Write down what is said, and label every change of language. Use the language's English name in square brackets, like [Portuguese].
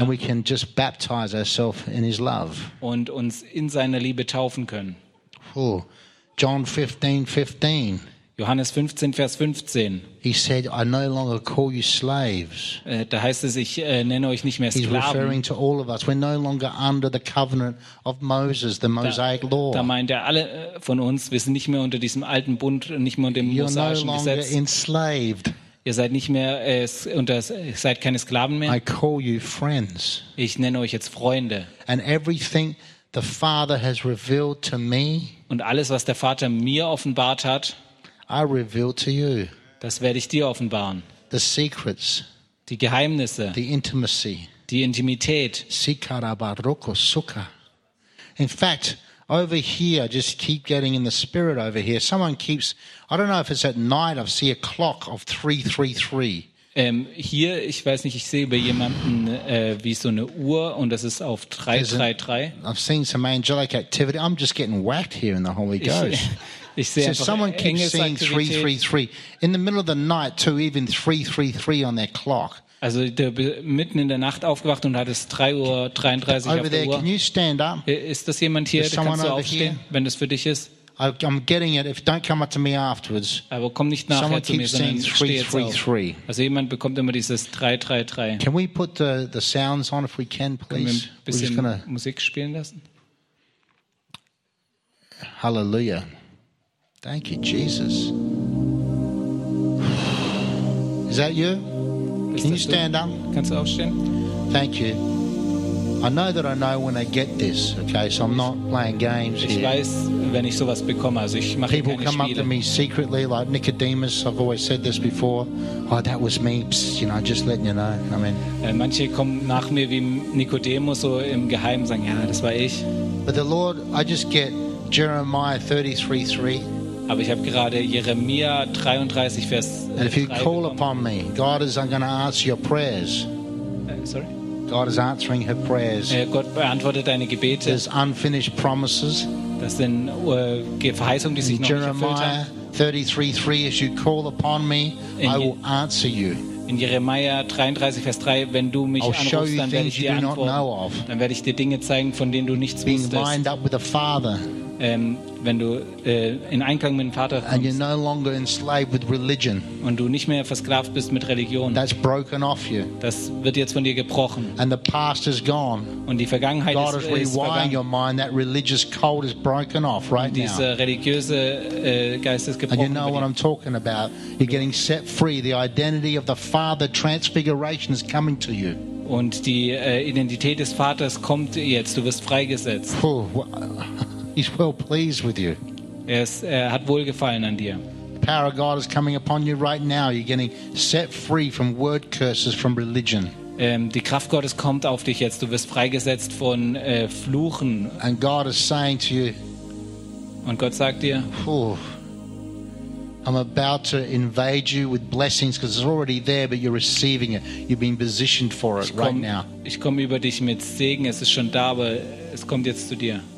[English] And we can just baptize ourselves in His love. [German] Und uns in seiner Liebe taufen können. [English] Oh, John 15:15. [German] Johannes 15, Vers 15. [English] He said, I no longer call you slaves. [German] Da heißt es, ich nenne euch nicht mehr Sklaven. [English] He's referring to all of us. We're no longer under the covenant of Moses, the Mosaic law. [German] Da meint er alle von uns, wir sind nicht mehr unter diesem alten Bund, nicht mehr unter dem mosaischen Gesetz. [English] You're no longer enslaved. [German] Ihr seid nicht mehr seid keine Sklaven mehr. [English] I call you friends. [German] Ich nenne euch jetzt Freunde. [English] And everything the Father has revealed to me. [German] Und alles, was der Vater mir offenbart hat, [English] I reveal to you. [German] Das werde ich dir offenbaren. [English] The secrets. [German] Die Geheimnisse. [English] The intimacy. [German] Die Intimität. [English] In fact, over here, just keep getting in the spirit over here. Someone keeps, I don't know if it's at night, I see a clock of 333. [German] Hier, ich weiß nicht, ich sehe bei jemandem wie so eine Uhr und das ist auf 333. [English] I've seen some angelic activity. I'm just getting whacked here in the Holy Ghost. [German] Ich sehe [English] so someone keeps seeing 333 in the middle of the night to even 333 on their clock. [German] Also mitten in der Nacht aufgewacht und hat es 3:33 [English] over [German] auf der [English] there, [German] Uhr. [English] Can you stand up? [German] Ist das jemand hier? Kannst du aufstehen, [English] here? [German] Wenn das für dich ist? [English] I'm getting it. If don't come up to me afterwards. [German] Aber komm nicht nachher [English] someone [German] zu mir, sondern steh jetzt 333. Auf. Also jemand bekommt immer dieses 333. [English] Can we put the sounds on if we can, please? [German] Können wir ein bisschen Musik spielen lassen? [English] Hallelujah. Thank you, Jesus. Is that you? Can you stand up? [German] Kannst du aufstehen? [English] Thank you. I know that I know when I get this, okay? So I'm not playing games here. [German] Ich weiß, wenn ich sowas bekomme, also ich mache keine Spiele. [English] People come up to me secretly, like Nicodemus. I've always said this before. Oh, that was me. Psst, you know, just letting you know. I mean. [German] Manche kommen nach mir wie Nicodemus so im Geheimen, sagen, ja, das war ich. [English] But the Lord, I just get Jeremiah 33:3. [German] Aber ich habe gerade Jeremia 33 Vers 3. [English] And if you call upon me, God is going to answer your prayers. Sorry. God is answering her prayers. [German] Gott beantwortet deine Gebete. [English] There's unfinished promises. [German] Das sind Verheißungen, die sich noch nicht erfüllt haben. [English] Jeremiah 33:3, as you call upon me, I will answer you. [German] In Jeremia 33 Vers 3, wenn du mich anrufst, dann werde ich dir antworten. Dann werde ich dir Dinge zeigen, von denen du nichts wusstest. [English] Being lined up with the Father. [German] Wenn du in Einklang mit dem Vater kommst, [English] and you're no longer enslaved with religion, [German] und du nicht mehr versklavt bist mit Religion, [English] that's broken off you. [German] Das wird jetzt von dir gebrochen. [English] And the past is gone. [German] Und die Vergangenheit [English] God [German] ist vergangen. [English] God is rewiring your mind. That religious cold is broken off right [German] dieser Dieser religiöse Geist ist gebrochen. [English] And you know what I'm talking about. You're getting set free. The identity of the Father transfiguration is coming to you. [German] Und die Identität des Vaters kommt jetzt. Du wirst freigesetzt. [English] He's well pleased with you. [German] Er hat wohlgefallen an dir. [English] The power of God is coming upon you right now. You're getting set free from word curses from religion. [German] Die Kraft Gottes kommt auf dich jetzt. Du wirst freigesetzt von Fluchen. [English] And God is saying to you. [German] Und Gott sagt dir. [English] I'm about to invade you with blessings because it's already there, but you're receiving it. You've been positioned for it right now. [German] Ich komme über dich mit Segen. Es ist schon da, aber es kommt jetzt zu dir.